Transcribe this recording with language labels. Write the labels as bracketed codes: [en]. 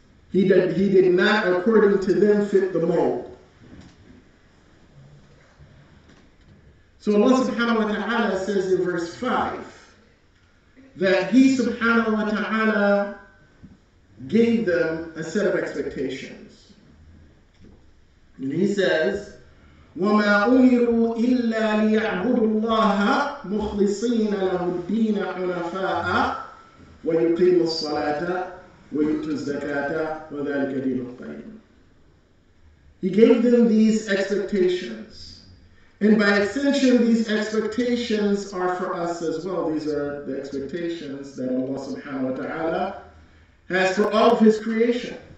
[en] He did not, according to them, fit the mold. So Allah subhanahu wa ta'ala says in verse 5 that He subhanahu wa ta'ala gave them a set of expectations. And He says, [ar] وَمَا أُمِرُوا إِلَّا لِيَعْبُدُوا اللَّهَ مُخْلِصِينَ لَهُ الدِّينَ حُنَفَاءَ وَيُقِيمُوا الصَّلَاةَ وَيُؤْتُوا الزَّكَاةَ وَذَلِكَ دِينُ الْقَيِّمِ. [en] He gave them these expectations. And by extension, these expectations are for us as well. These are the expectations that Allah subhanahu wa ta'ala has for all of His creation.